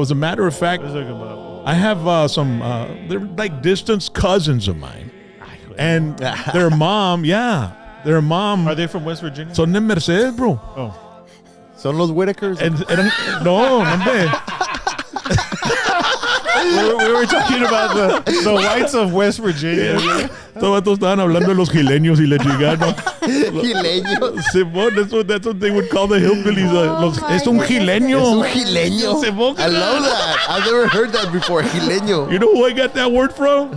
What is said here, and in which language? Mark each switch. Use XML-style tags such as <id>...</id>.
<en>As a matter of fact, I have they're like distant cousins of mine. And their mom, their mom. Are they from West Virginia?</en> <es>Son de Mercedes, bro. Oh. Son los Whitakers. No, hombre.</es> <en>We were talking about the whites of West Virginia.</en> <es>Todos estaban hablando de los gileños y la chingada. Gileños.</es> <en>Simón, that's what they would call the hillbillies.</en> <es>Es un gileño. Es un gileño. Simón.</es> <en>I love that. I've never heard that before.</en> <es>Gileño.</es> <en>You know who I got that word from?</en>